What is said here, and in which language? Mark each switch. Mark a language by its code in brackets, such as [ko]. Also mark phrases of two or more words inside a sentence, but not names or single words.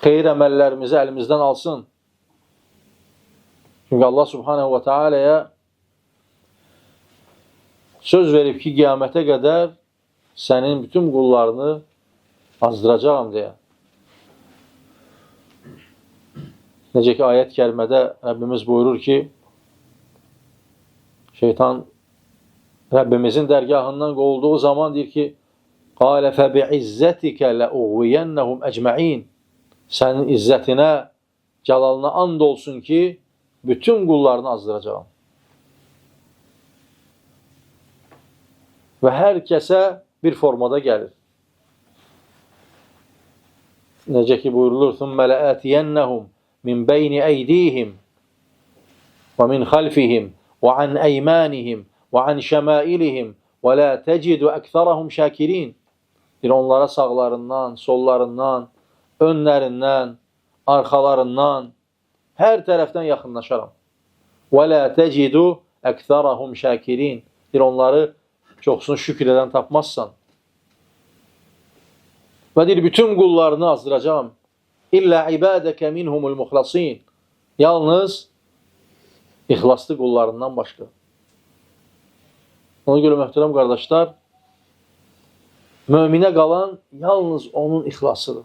[az] xeyir əməllərimizi əlimizdən alsın. Çünki Allah [ar] سبحانه وتعالى'ya [az] söz verib ki, qiyamətə qədər sənin bütün qullarını azdıracağım deyə. Necə ki, ayət kəlmədə Rəbbimiz buyurur ki, şeytan Rəbbimizin dərgahından qovulduğu zaman deyir ki, [ar] قَالَ فَبِعِزَّتِكَ لَأُغْوِيَنَّهُمْ əcməin. [az] Sənin izzətinə, cəlalına and olsun ki, bütün qullarını azdıracağım. Və hər kəsə bir formada gəlir. Necə ki buyurulur, [ar] ثُمَّ لَآتِيَنَّهُمْ مِنْ بَيْنِ أَيْدِيهِمْ وَمِنْ خَلْفِهِمْ وَعَنْ أَيْمَانِهِمْ وَعَنْ شَمَائِلِهِمْ وَلَا تَجِدُ أَكْثَرَهُمْ شَاكِرِينَ. [az] Onlara sağlarından, sollarından, önlərindən, arxalarından, hər tərəfdən yaxınlaşaram. [ar] وَلَا تَجِدُ أَكْثَرَهُمْ شَاكِرِينَ. [az] Onları çoxsunu şükür edən tapmazsan. Və deyir, bütün qullarını azdıracağım. [ar] إلا عبادك منهم المخلصين. [az] Yalnız ixlaslı qullarından başqa. Ona görə möhtərəm qardaşlar, möminə qalan yalnız onun ixlasıdır.